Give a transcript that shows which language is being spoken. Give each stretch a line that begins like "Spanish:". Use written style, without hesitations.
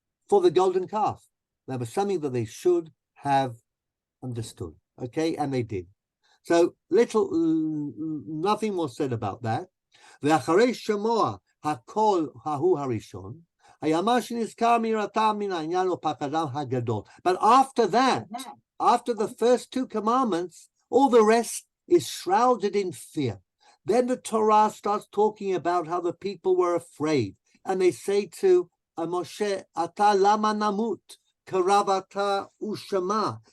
English: For the golden calf. That was something that they should have understood, and they did. So nothing more said about that.
Hebrew: ואחרי שמוע הקול ההוא הראשון, היאמר שנזכר מראתם מן העניין ופחדם הגדול.
English: But after that, after the first 2 commandments, all the rest is shrouded in fear. Then the Torah starts talking about how the people were afraid, and they say to Moshe,
Hebrew: Ata lama namut, karavata ushama.